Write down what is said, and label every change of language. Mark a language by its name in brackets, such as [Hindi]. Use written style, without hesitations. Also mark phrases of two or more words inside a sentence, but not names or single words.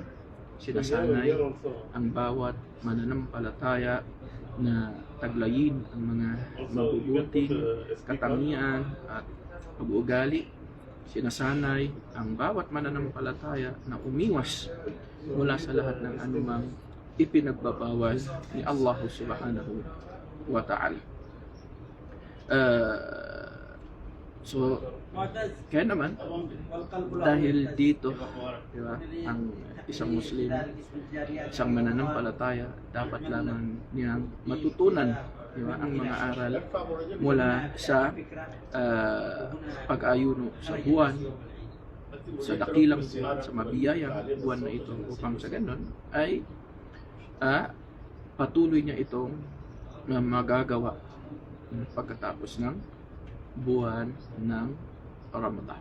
[Filipino] Sinasanay ang bawat mananampalataya na taglayin ang mga mabubuting katangian at pag-uugali. Sinasanay ang bawat mananampalataya na umiwas mula sa lahat ng anumang ipinagbabawal ni Allah [Arabic] سبحانه وتعالى. [Filipino] So kaya naman, dahil dito, diba, ang isang Muslim, isang mananampalataya, dapat lamang niyang matutunan, diba, ang mga aral mula sa pag-ayuno sa buwan, sa dakilang buwan, sa mabiyayang buwan na ito, upang sa ganon ay patuloy niya itong magagawa pagkatapos ng buwan ng Ramadan.